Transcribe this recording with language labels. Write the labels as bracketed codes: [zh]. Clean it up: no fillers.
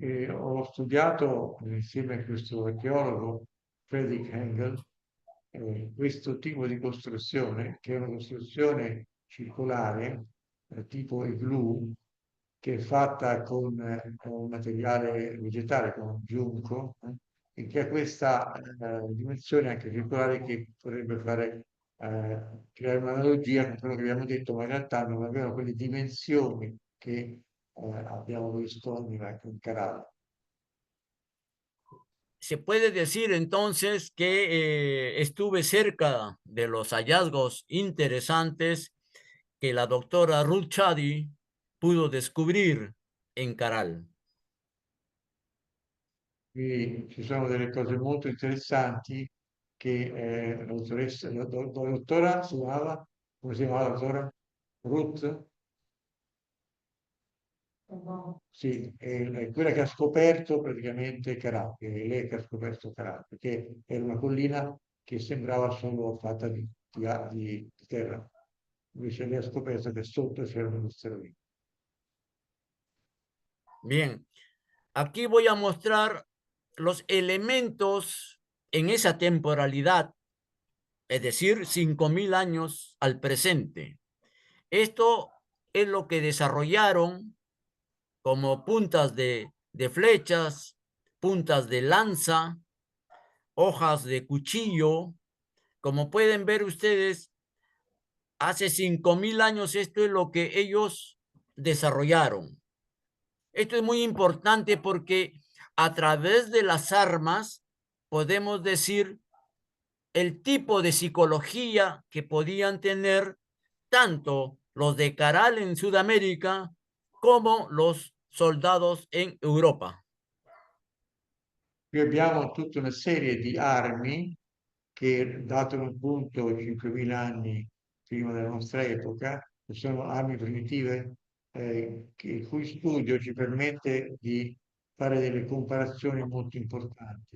[it] Ho studiato insieme a questo archeologo, Friedrich Engel, questo tipo di costruzione, che è una costruzione circolare, tipo igloo, che è fatta con un materiale vegetale, con un giunco, e che ha questa dimensione anche circolare che potrebbe fare creare un'analogia con quello che abbiamo detto, ma in realtà non avevano quelle dimensioni che abbiamo visto in Carrara. [es] Se puede decir entonces que estuve cerca de los hallazgos interesantes que la doctora Ruth Chadi pudo descubrir en Caral. [it] Qui ci sono delle cose molto interessanti che la dottoressa, la dottora si chiamava, come si chiamava la dottora? Ruth? Sì, è quella che ha scoperto praticamente Carà, è lei che ha scoperto Carà, perché era una collina che sembrava solo fatta di terra. Invece lei ha scoperto che sotto c'erano gli asteroidi. [es] Bien, aquí voy a mostrar los elementos en esa temporalidad, es decir, 5000 años al presente. Esto es lo que desarrollaron como puntas de flechas, puntas de lanza, hojas de cuchillo. Como pueden ver ustedes, hace 5000 años esto es lo que ellos desarrollaron. Esto es muy importante porque a través de las armas podemos decir el tipo de psicología que podían tener tanto los de Caral en Sudamérica como los soldados en Europa. [it] Qui abbiamo tutta una serie di armi che, dato appunto 5.000 anni prima della nostra epoca, sono armi primitive, il cui studio ci permette di fare delle comparazioni molto importanti.